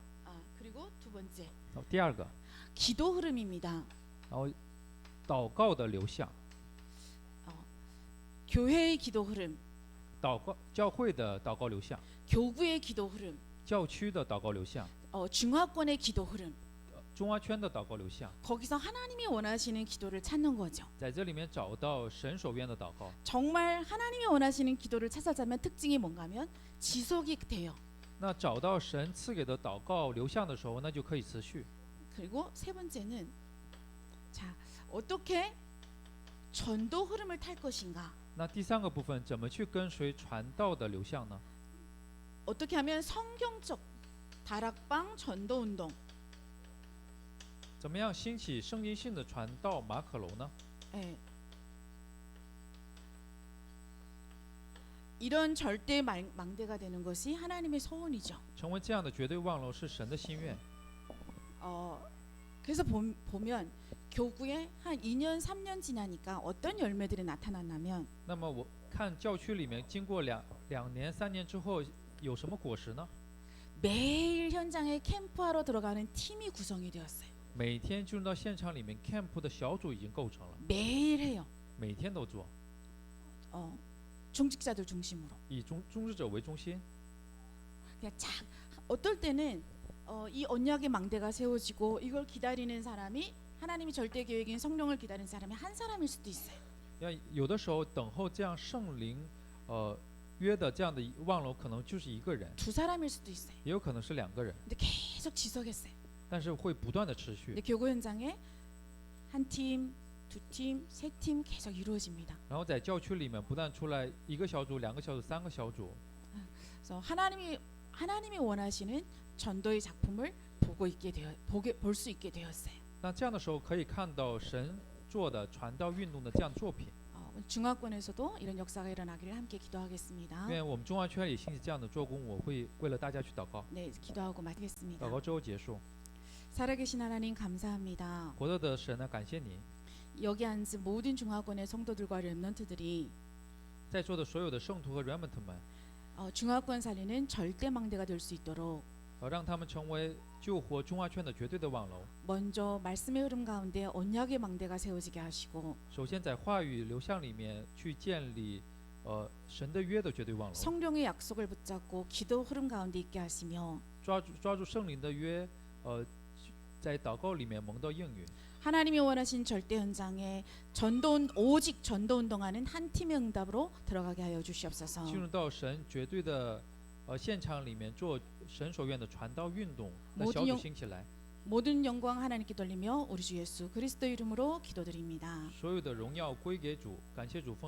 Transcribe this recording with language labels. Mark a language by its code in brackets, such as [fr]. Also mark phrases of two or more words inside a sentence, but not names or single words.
[ko] 그리고 두 번째, [zh] 第二个， [ko] 기도 흐름입니다. [zh] 然后祷告的流向， [ko] 교회의 기도 흐름, [zh] 教会的祷告流向， [ko] 교구의 기도 흐름, [zh] 教区的祷告流向， [ko] 중화권의 기도 흐름. [zh] 中华圈的祷告流向， [ko] 거기서 하나님이 원하시는 기도를 찾는 거죠. [zh] 在这里面找到神所愿的祷告。 [ko] 정말 하나님이 원하시는 기도를 찾아자면 특징이 뭔가면 지속이 돼요. [zh] 那找到神赐给的祷告流向的时候，那就可以持续。 [ko] 그리고 세 번째는 자, 어떻게 전도 흐름을 탈 것인가? [zh] 那第三个部分，怎么去跟随传道的流向呢？ [ko] 어떻게 하면 성경적 다락방 전도 운동. [zh] 怎么样兴起圣经性的传道马可楼呢？ [ko] 예. 이런 절대 망대가 되는 것이 하나님의 소원이죠. [zh] 成为这样的绝对望楼是神的心愿。 [ko] 그래서 보면 교구에 한 2년 3년 지나니까 어떤 열매들이 나타났냐면 [zh] 那么我看教区里面，经过两年3年之后，有什么果实呢？ [ko] 매일 현장에 캠프하러 들어가는 팀이 구성이 되었어요. [zh] 每天进入到现场里面 camp 的小组已经构成了， [ko] 매일 해요. [zh] 每天都做， [ko] 중직자들 중심으로. [zh] 以中职者为中心。 [ko] 그냥 어떨 때는 이 언약의 망대가 세워지고 이걸 기다리는 사람이 하나님이 절대 계획인 성령을 기다리는 사람이 한 사람일 수도 있어요. [zh] 有的时候等候这样圣灵约的这样的望楼，可能就是一个人， [ko] 두 사람일 수도 있어요. [zh] 也有可能是2个人， [ko] 근데 계속 지속했어요. [zh] 但是会不断的持 [ko] 근데 [zh] 续。 [ko] 교구 현장에 한 팀, 두 팀, 세 팀 계속 이루어집니다. [zh] 然后在教区里面不断出来1个小组、2个小组、3个小组， [ko] 그래서 하나님이 원하시는 전도의 작품을 볼 수 있게 되었어요. [zh] 那这样的时候可以看到神做的传道运动的这样作品。 [ko] 중화권에서도 이런 역사가 일어나기를 함께 기도하겠습니다. [zh] 愿我们中华圈也兴起这样的做工，我会为了大家去祷告。 [ko] 네, 기도하고 마치겠습니다. [zh] 祷告之后结束。 [ko] 살아계신 하나님 감사합니다. [zh] 活着的神呢，感谢你， [ko] 여기 앉은 모든 중화권의 성도들과 렘넌트들이 [zh] 在座的所有的圣徒和 remnant 们， [ko] 중화권 살리는 절대 망대가 될 수 있도록 [zh] 让他们成为救活中华圈的绝对的望楼。 [ko] 먼저 말씀의 흐름 가운데 언약의 망대가 세워지게 하시고 [zh] 首先在话语流向里面去建立神的约的绝对望楼， [ko] 성령의 약속을 붙잡고 기도 흐름 가운데 있게 하시며 [zh] 抓住圣灵的约，在祷告里面蒙到应允。 [ko] 하나님이 원하신 절대 현장에 오직 전도 운동하는 한 팀의 응답으로 들어가게 하여 주시옵소서. [zh] 进入到神绝对的现场里面做神所愿的传道运动，那小组兴起来， [ko] 모든 영광 하나님께 돌리며 우리 주 예수 그리스도 이름으로 기도드립니다.